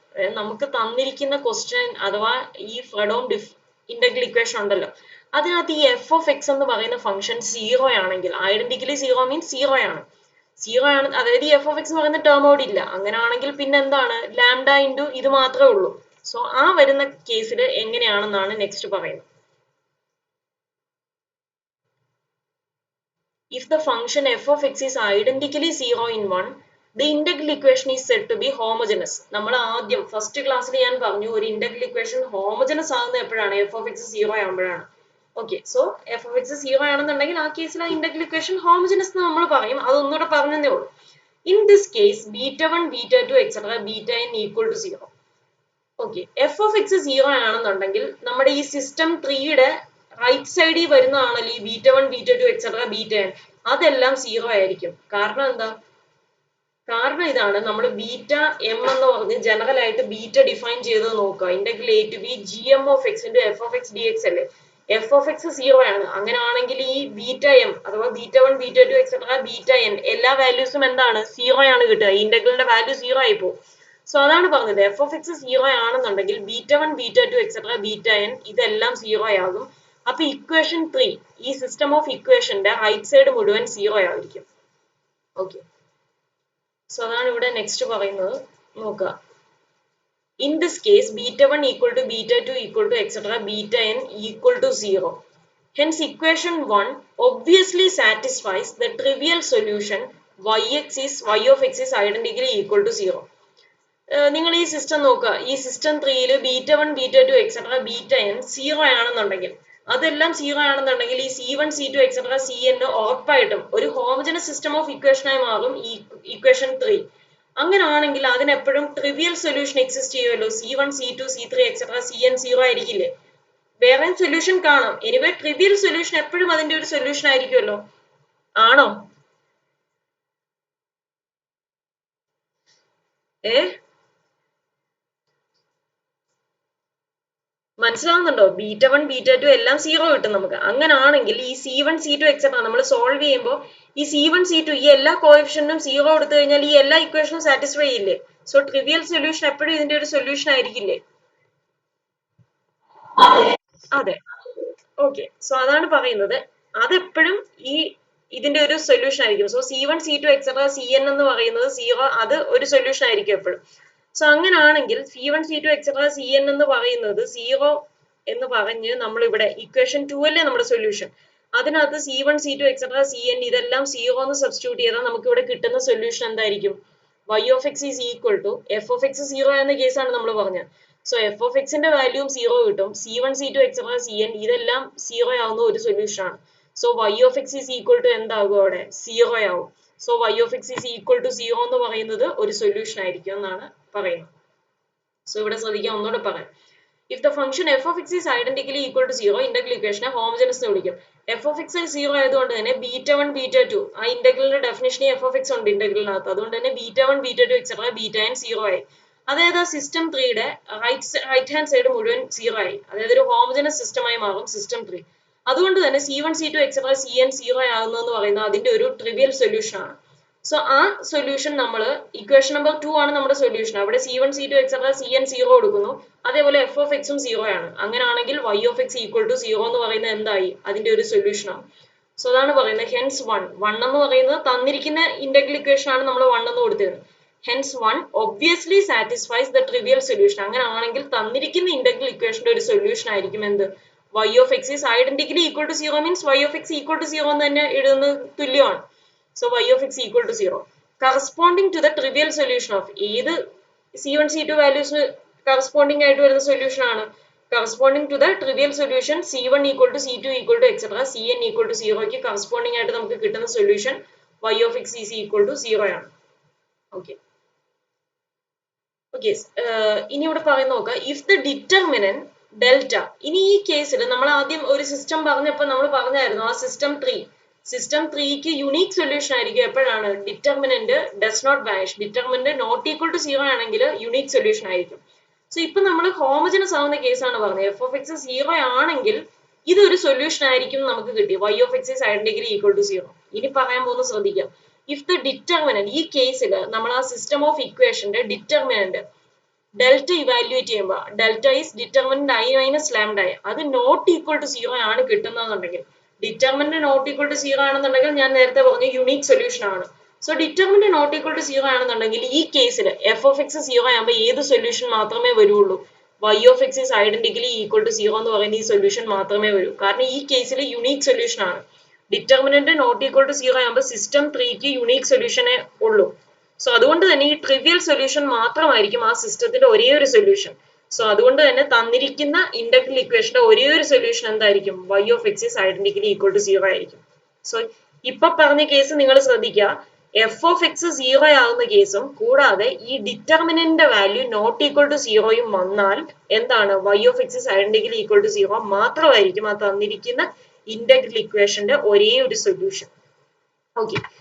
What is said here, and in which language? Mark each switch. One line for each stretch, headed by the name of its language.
Malayalam: അതായത് നമുക്ക് തന്നിരിക്കുന്ന ക്വസ്റ്റ്യൻ അഥവാ ഈ ഫ്രെഡോം ഇന്റഗ്രൽ ഇക്വേഷൻ ഉണ്ടല്ലോ, അതിനകത്ത് ഈ f of x എന്ന് പറയുന്ന ഫംഗ്ഷൻ 0 ആണെങ്കിൽ, ഐഡന്റിക്കലി 0 മീൻസ് 0 ആണ്. 0 ആണ്, അതായത് ഈ f of x എന്ന് പറയുന്ന ടേം ഔട്ട് ഇല്ല. അങ്ങനെയാണെങ്കിൽ പിന്നെ എന്താണ്? ലാംഡ ഇൻറ്റു ഇത് മാത്രമേ ഉള്ളൂ. സോ ആ വരുന്ന കേസിൽ എങ്ങനെയാണെന്നാണ് നെക്സ്റ്റ് പറയുന്നത്.
English: If the function f of x is identically 0 in 1, the integral equation is said to be homogeneous.
Malayalam: നമ്മൾ ആദ്യം ഫസ്റ്റ് ക്ലാസ്സിൽ ഞാൻ പറഞ്ഞു ഒരു ഇന്റഗ്രൽ ഇക്വേഷൻ ഹോമോജനസ് ആകുന്നത് എപ്പോഴാണ്? f of x 0 ആകുമ്പോഴാണ്. Okay. So f of x 0 ആണെന്നുണ്ടെങ്കിൽ ആ കേസിൽ ആ ഇന്റഗ്രൽ ഇക്വേഷൻ ഹോമോജനസ് എന്ന് നമ്മൾ പറയും. അതൊന്നുകൂടെ പറഞ്ഞതേ ഉള്ളൂ. In this case β1 β2 etcetera βn equal to 0. Okay. f of x 0 ആണെന്നുണ്ടെങ്കിൽ നമ്മുടെ ഈ സിസ്റ്റം ട്രീയുടെ റൈറ്റ് സൈഡിൽ വരുന്നതാണല്ലോ ഈ β1 β2 എക്സെട്ര βn, അതെല്ലാം 0 ആയിരിക്കും. കാരണം എന്താ? കാരണം ഇതാണ്, നമ്മൾ ബീറ്റ എം എന്ന് പറഞ്ഞ് ജനറൽ ആയിട്ട് ബീറ്റ ഡിഫൈൻ ചെയ്തത് നോക്കുക. Integral a to b gm of x into f of x dx അല്ലേ? f of x 0 ആണ്. അങ്ങനെയാണെങ്കിൽ ഈ ബീറ്റ എം അഥവാ β1 β2 എക്സെട്ര βn എല്ലാ വാല്യൂസും എന്താണ്? 0 ആണ് കിട്ടുക. ഈ ഇന്റഗ്രലിന്റെ വാല്യൂ 0 ആയി പോകും. സോ അതാണ് പറഞ്ഞത്, f of x 0 ആണെന്നുണ്ടെങ്കിൽ β1 β2 എക്സെട്ര βn ഇതെല്ലാം 0 ആകും. അപ്പൊ ഇക്വേഷൻ 3, ഈ സിസ്റ്റം ഓഫ് ഇക്വേഷന്റെ റൈറ്റ് സൈഡ് മുഴുവൻ 0 ആയിരിക്കും. ഓക്കെ. സോ അതാണ് ഇവിടെ നെക്സ്റ്റ് പറയുന്നത് നോക്കുക. In this case β1 equal to β2 equal two etcetera βn equal to 0.
English: Hence equation 1 obviously satisfies the trivial solution y of x is identically equal to 0.
Malayalam: നിങ്ങൾ ഈ system നോക്കുക. ഈ സിസ്റ്റം 3യിൽ β1 β2 എക്സെട്ര βn 0 ആണെന്നുണ്ടെങ്കിൽ, അതെല്ലാം 0 ആണെന്നുണ്ടെങ്കിൽ ഈ C1 C2 എക്സെട്ര Cn ഉറപ്പായിട്ടും ഒരു ഹോമോജനസ് സിസ്റ്റം ഓഫ് ഇക്വേഷനായി മാറും ഈ ഇക്വേഷൻ 3. അങ്ങനെയാണെങ്കിൽ അതിനെപ്പോഴും ട്രിവിയൽ സൊല്യൂഷൻ എക്സിസ്റ്റ് ചെയ്യുമല്ലോ. C1 C2 C3 etcetera Cn 0 ആയിരിക്കില്ലേ? വേറെ സൊല്യൂഷൻ കാണാം. എനിവേ ട്രിവിയൽ സൊല്യൂഷൻ എപ്പോഴും അതിന്റെ ഒരു സൊല്യൂഷൻ ആയിരിക്കുമല്ലോ. ആണോ? മനസ്സിലാവുന്നുണ്ടോ? β1 β2 എല്ലാം 0 കിട്ടും നമുക്ക്. അങ്ങനാണെങ്കിൽ ഈ C1 C2 എക്സെട്ര നമ്മൾ സോൾവ് ചെയ്യുമ്പോൾ ഈ C1 C2 ഈ എല്ലാ കോഎഫിഷ്യന്റും 0 കൊടുത്തു കഴിഞ്ഞാൽ ഈ എല്ലാ ഇക്വേഷനും സാറ്റിസ്ഫൈ ചെയ്യില്ലേ? സോ ട്രിവിയൽ സൊല്യൂഷൻ എപ്പോഴും ഇതിന്റെ ഒരു സൊല്യൂഷൻ ആയിരിക്കില്ലേ? അതെ. ഓക്കെ. സോ അതാണ് പറയുന്നത്, അതെപ്പോഴും ഈ ഇതിന്റെ ഒരു സൊല്യൂഷൻ ആയിരിക്കും. So C1 C2 etcetera Cn എന്ന് പറയുന്നത് 0, അത് ഒരു സൊല്യൂഷൻ ആയിരിക്കും എപ്പോഴും. So അങ്ങനാണെങ്കിൽ C1 C2 etcetera Cn എന്ന് പറയുന്നത് 0 എന്ന് പറഞ്ഞ് നമ്മളിവിടെ ഇക്വേഷൻ 2 അല്ലേ നമ്മുടെ സൊല്യൂഷൻ, അതിനകത്ത് C1 C2 എക്സെട്ര Cn ഇതെല്ലാം 0 എന്ന് സബ്സ്റ്റിറ്റ്യൂട്ട് ചെയ്താൽ നമുക്ക് ഇവിടെ കിട്ടുന്ന സൊല്യൂഷൻ എന്തായിരിക്കും?
English: y of x is equal to f of x 0
Malayalam: എന്ന കേസാണ് നമ്മൾ പറഞ്ഞത്. സോ f of x ന്റെ വാല്യൂം 0 കിട്ടും. C1 C2 എക്സെട്ര Cn ഇതെല്ലാം 0 ആവുന്ന ഒരു സൊല്യൂഷൻ ആണ്.
English: so y of x is equal to
Malayalam: എന്താകും? അവിടെ 0 ആവും. So
English: y of x is equal to 0
Malayalam: എന്ന് പറയുന്നത് ഒരു സൊല്യൂഷൻ ആയിരിക്കും എന്നാണ് പറയുന്നത്. സോ ഇവിടെ ശ്രദ്ധിക്കാം, ഒന്നുകൂടെ പറയാം. If the function
English: f of x is identically equal to 0,
Malayalam: integral ഇക്വേഷനെ homogeneous എന്ന് വിളിക്കും. f of x 0 ആയതുകൊണ്ട് തന്നെ β1 β2 ആ ഇന്റഗ്രലിന്റെ ഡെഫിനിഷൻ f of x ഉണ്ട് ഇന്റഗ്രലിനകത്ത്. അതുകൊണ്ട് തന്നെ β1 β2 എക്സെട്ര βn 0 ആയി. അതായത് ആ സിസ്റ്റം 3യുടെ റൈറ്റ് ഹാൻഡ് സൈഡ് മുഴുവൻ 0 ആയി. അതായത് ഒരു ഹോമോജനസ് സിസ്റ്റമായി മാറും സിസ്റ്റം 3. അതുകൊണ്ട് തന്നെ C1 C2 എക്സെട്ര Cn 0 ആകുന്നതെന്ന് പറയുന്നത് അതിന്റെ ഒരു ട്രിവിയൽ സൊല്യൂഷൻ ആണ്. സോ ആ സൊല്യൂഷൻ നമ്മൾ ഇക്വേഷൻ നമ്പർ 2 ആണ് നമ്മുടെ സൊല്യൂഷൻ. അവിടെ C1 C2 എക്സെട്ര Cn 0 കൊടുക്കുന്നു. അതേപോലെ f of x ഉം 0 ആണ്. അങ്ങനെയാണെങ്കിൽ y of x equal to 0 എന്ന് പറയുന്നത് എന്തായി? അതിന്റെ ഒരു സൊല്യൂഷൻ ആണ്. സോ അതാണ് പറയുന്നത് ഹെൻസ് 1 എന്ന് പറയുന്നത് തന്നിരിക്കുന്ന ഇന്റഗ്രൽ ഇക്വേഷൻ ആണ് നമ്മൾ 1 എന്ന് കൊടുത്തിരുന്നത്.
English: Hence 1 obviously satisfies the trivial solution.
Malayalam: അങ്ങനെയാണെങ്കിൽ തന്നിരിക്കുന്ന ഇന്റഗ്രൽ ഇക്വേഷന്റെ ഒരു സൊല്യൂഷൻ ആയിരിക്കും എന്ത്?
English: y of x is identically equal to 0 means y of x equal to 0
Malayalam: എന്ന് തന്നെ എഴുതുന്നത് തുല്യമാണ്.
English: So y of x equal to 0 corresponding to the trivial solution of ഏത് C1 C2 values corresponding
Malayalam: ആയിട്ട് വരുന്ന സൊല്യൂഷൻ ആണ്.
English: corresponding to the trivial solution C1 equal to C2 equal to etc. Cn equal to 0 ക്ക് corresponding
Malayalam: ആയിട്ട് നമുക്ക് കിട്ടുന്ന solution
English: y of x is equal to 0 ആണ്. Okay. Okay.
Malayalam: ഇനി ഇവിടെ പറയുന്ന നോക്കാം
English: if the determinant delta.
Malayalam: ഇനി ഈ കേസിൽ നമ്മൾ ആദ്യം ഒരു സിസ്റ്റം പറഞ്ഞപ്പോൾ നമ്മൾ പറഞ്ഞായിരുന്നു ആ സിസ്റ്റം 3ക്ക് യുണീക് സൊല്യൂഷൻ ആയിരിക്കും എപ്പോഴാണ് determinant does not vanish. Determinant not equal to 0 ആണെങ്കിൽ യുണീക് സൊല്യൂഷൻ ആയിരിക്കും. സോ ഇപ്പൊ നമ്മൾ ഹോമോജനസ് ആവുന്ന കേസാണ് പറഞ്ഞത്. എഫ് ഓഫ് എക്സ് 0 ആണെങ്കിൽ ഇതൊരു സൊല്യൂഷൻ ആയിരിക്കും നമുക്ക് കിട്ടി.
English: y of x is identically equal to 0.
Malayalam: ഇനി പറയാൻ പോകുന്നത് ശ്രദ്ധിക്കാം. ഇഫ് ദ ഡിറ്റർമിനന്റ് ഈ കേസിൽ നമ്മൾ ആ സിസ്റ്റം ഓഫ് ഇക്വേഷന്റെ ഡിറ്റർമിനന്റ് ഡെൽറ്റ ഇവാലുവേറ്റ് ചെയ്യുമ്പോൾ delta is determinant i minus lambda അത് നോട്ട് ഈക്വൽ ടു 0 ആണ് കിട്ടുന്നതെന്നുണ്ടെങ്കിൽ ഡിറ്റർമിനന്റ് നോട്ട് ഈക്വൽ ടു 0 ആണെന്നുണ്ടെങ്കിൽ ഞാൻ നേരത്തെ പറഞ്ഞു യുണീക് സൊല്യൂഷൻ ആണ്. So determinant not equal to 0 ആണെന്നുണ്ടെങ്കിൽ ഈ കേസിൽ എഫ് ഓഫ് എക്സ് 0 ആകുമ്പോൾ ഏത് സൊല്യൂഷൻ മാത്രമേ വരുള്ളൂ?
English: y of x is identically equal to 0
Malayalam: എന്ന് പറയുന്ന ഈ സൊല്യൂഷൻ മാത്രമേ വരൂ. കാരണം ഈ കേസിൽ യുണീക് സൊല്യൂഷൻ ആണ്. ഡിറ്റർമിനന്റ് നോട്ട് ഈക്വൽ ടു 0 ആകുമ്പോൾ സിസ്റ്റം 3ക്ക് യുണീക് സൊല്യൂഷനേ ഉള്ളൂ. സോ അതുകൊണ്ട് തന്നെ ഈ ട്രിവിയൽ സൊല്യൂഷൻ മാത്രമായിരിക്കും ആ സിസ്റ്റത്തിന്റെ ഒരേ ഒരു സൊല്യൂഷൻ. സോ അതുകൊണ്ട് തന്നെ തന്നിരിക്കുന്ന ഇന്റഗ്രൽ ഇക്വേഷന്റെ ഒരേ ഒരു സൊല്യൂഷൻ എന്തായിരിക്കും?
English: y of x is identically equal to 0
Malayalam: ആയിരിക്കും. സോ ഇപ്പൊ പറഞ്ഞ കേസ് നിങ്ങൾ ശ്രദ്ധിക്കുക. എഫ് ഓഫ് എക്സ് 0 ആകുന്ന കേസും കൂടാതെ ഈ ഡിറ്റർമിനന്റിന്റെ വാല്യൂ നോട്ട് ഈക്വൽ ടു 0യും വന്നാൽ എന്താണ്?
English: y of x is identically equal to 0
Malayalam: മാത്രമായിരിക്കും ആ തന്നിരിക്കുന്ന ഇന്റഗ്രൽ ഇക്വേഷന്റെ ഒരേ ഒരു സൊല്യൂഷൻ. ഓക്കെ.